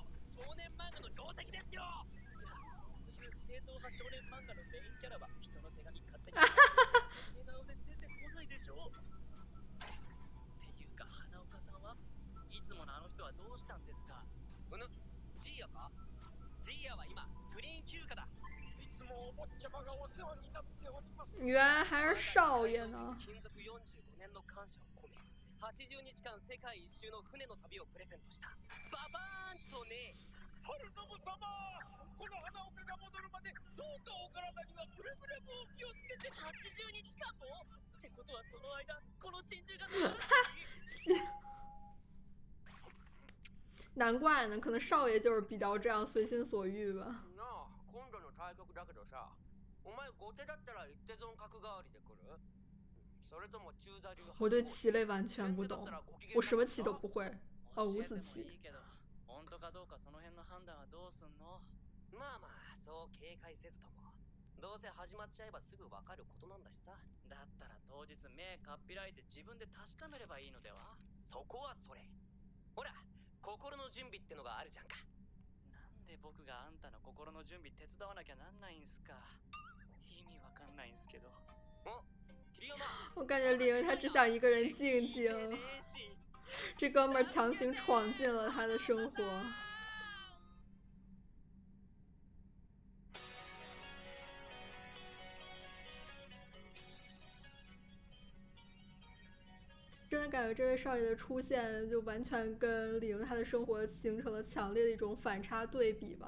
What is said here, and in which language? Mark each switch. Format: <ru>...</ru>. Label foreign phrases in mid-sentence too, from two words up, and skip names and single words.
<ja>少年漫画の定石ですよ。そういう正統派少年漫画のメインキャラは人の手紙勝手に笑顔で出てこないでしょ。っていうか花岡さんはいつものあの人はどうしたんですか。ジーヤか。ジーヤは今グリーン休暇だ。いつもお坊ちゃまがお世話になっております。</ja> <zh>原来还是少爷呢。</zh> <ja>勤続45年の感謝を込め、80日間世界一周の船の旅をプレゼントした。ババーンとね。春信様、この花岡が戻るまでどうかお体にはくれぐれもお気をつけて。80日間もってことはその間この珍獣が</ja> <zh>难怪呢，可能少爷就是比较这样随心所欲吧。</zh> <ja>なあ、今度の対局だけどさ、お前後手だったら一手損角代わりで来る？それとも中座流？</ja> <zh>我对棋类完全不懂，我什么棋都不会。哦，五子棋。</zh> <ja>本当かどうかその辺の判断はどうすんの？まあまあ、そう警戒せずとも。どうせ始まっちゃえばすぐ分かることなんだしさ。だったら当日目かっぴらいて自分で確かめればいいのでは？そこはそれ。ほら、心の準備ってのがあるじゃんか。なんで僕があんたの心の準備手伝わなきゃなんないんすか。意味わかんないんすけど。</ja> <zh>我感觉林他只想一个人静静，这哥们儿强行闯进了他的生活。真的感觉这位少爷的出现，就完全跟李莹他的生活形成了强烈的一种反差对比吧。</zh>